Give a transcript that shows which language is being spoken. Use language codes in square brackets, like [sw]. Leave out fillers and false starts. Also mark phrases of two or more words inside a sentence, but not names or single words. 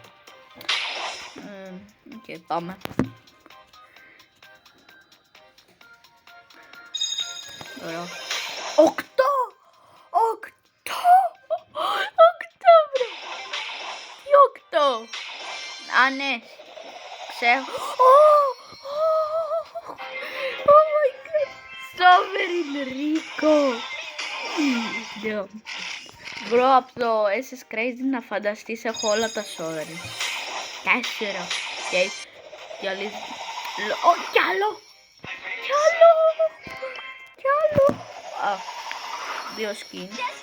[el] Οκ, πάμε. Ωραία. 8! Οκτώβριο! Τι 8? Α, ναι. Ξέρω. [en] Oh my god. Sovereign Rico. [el] Μπρο, από το SS Crazy να φανταστείς έχω όλα τα Sovereign. 4. Και άλλη... Κι άλλο. Δύο skins.